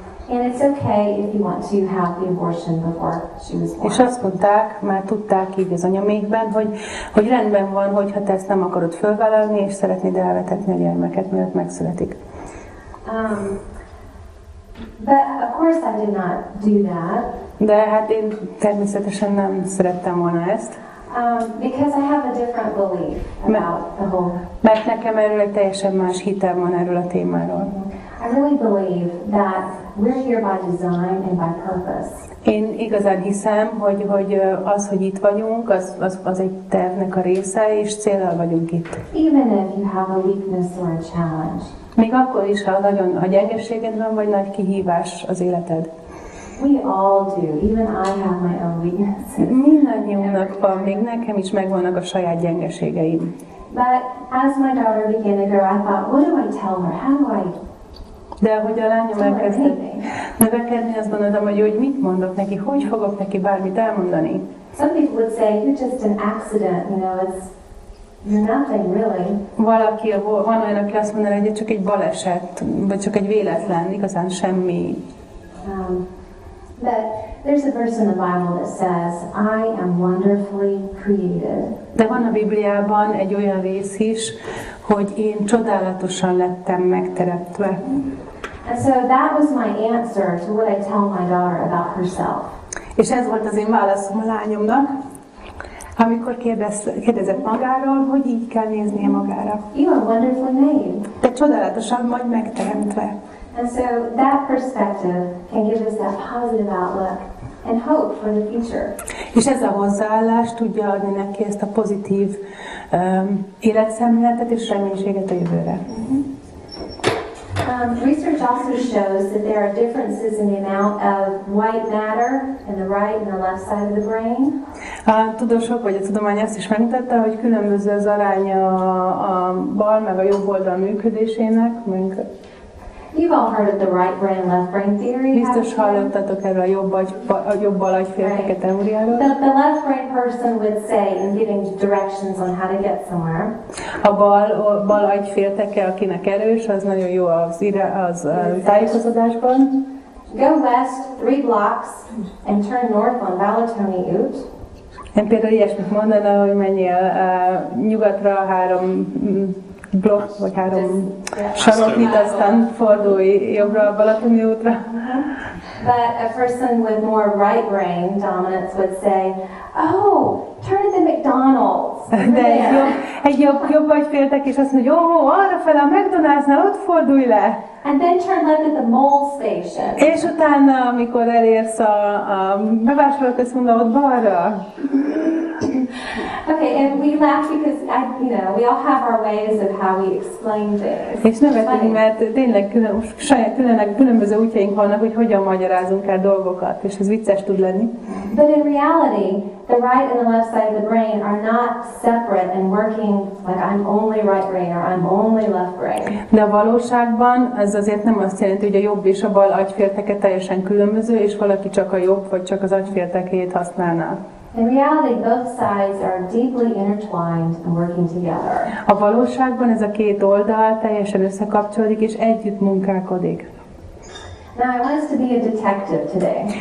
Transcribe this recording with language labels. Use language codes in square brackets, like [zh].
[en] And it's okay if you want to have the abortion before she was born. [hu] És azt mondták, már tudták így az anyamékben, hogy rendben van, hogyha te ezt nem akarod fölvállalni, és szeretnéd elvetetni a gyermeket, mielőtt megszületik. [en] But of course I did not do that. [hu] De hát én természetesen nem szerettem volna ezt. [en] Because I have a different belief about the whole. [hu] Mert nekem erről egy teljesen más hitem van erről a témáról. [en] I really believe that we're here by design and by purpose. [hu] Én igazán hiszem, hogy az, hogy itt vagyunk, az egy tervnek a része, és céllal vagyunk itt. [en] Even if you have a weakness or a challenge. [hu] Még akkor is, ha gyengeséged van, vagy nagy kihívás az életed. [en] We all do. Even I have my own weaknesses. [hu] Mindannyiunknak van, még nekem is megvannak a saját gyengeségeim. [en] But as my daughter began to grow, I thought, what do I tell her? How do I? [hu] De ahogy a lányom elkezdett növekedni, azt gondoltam, hogy mit mondok neki, hogy fogok neki bármit elmondani. [en] Some people would say, you're just an accident, you're nothing really. [hu] Van olyan, aki azt mondaná, hogy csak egy baleset, vagy csak egy véletlen, igazán semmi. [en] But there's a verse in the Bible that says, I am wonderfully created. [hu] De van a Bibliában egy olyan rész is, hogy én csodálatosan lettem megteremtve. [en] And so that was my answer to what I tell my daughter about herself. [hu] És ez volt az én válaszom a lányomnak, amikor kérdezett magáról, hogy így kell néznie magára. [en] You are wonderfully made. [hu] Te csodálatosan vagy megteremtve. [en] And so that perspective can give us that positive outlook and hope for the future. [hu] És ez a hozzáállás tudja adni neki ezt a pozitív életszemléletet és reménységet a jövőre. [en] Research also shows that there are differences in the amount of white matter in the right and the left side of the brain. [hu] A tudósok vagy a tudomány azt is megmutatta, hogy különböző az aránya a bal meg a jobb oldal működésének. [en] You've all heard of the right brain, left brain theory. [hu] Biztos hallottatok erről a jobb agyfélteke teóriáról. [en] The left brain person would say in giving directions on how to get somewhere. [hu] A bal agyfélteke, akinek erős, az nagyon jó az tájékozódásban. [en] Go west 3 blocks and turn north on Balatoni út. [hu] Én például ilyesmit mondaná, hogy menjél nyugatra 3 blokk, vagy 3 saroknyit, aztán fordulj jobbra a Balatoni útra. [en] But a person with more right brain dominance would say, oh, turn at the McDonald's. [hu] De egy jobb agyféltek, és azt mondja, arra fel a McDonald'snál, ott fordulj le. [en] And then turn left at the mole station. [hu] És utána, amikor elérsz a bevásárlóközpontba, ott balra. [en] Okay, and we laugh because we all have our ways of how we explain things. [hu] És nevetünk, mert tényleg különböző útjaink vannak, hogy hogyan magyarázunk el dolgokat, és ez vicces tud lenni. [en] But in reality, the right and the left side of the brain are not separate and working like I'm only right brain or I'm only left brain. [hu] De a valóságban ez azért nem azt jelenti, hogy a jobb és a bal agyfélteke teljesen különböző, és valaki csak a jobb vagy csak az agyféltekét használná. [en] In reality, both sides are deeply intertwined and working together. [hu] A valóságban ez a két oldal teljesen összekapcsolódik és együtt munkálkodik. [en] Now I want us to be a detective today.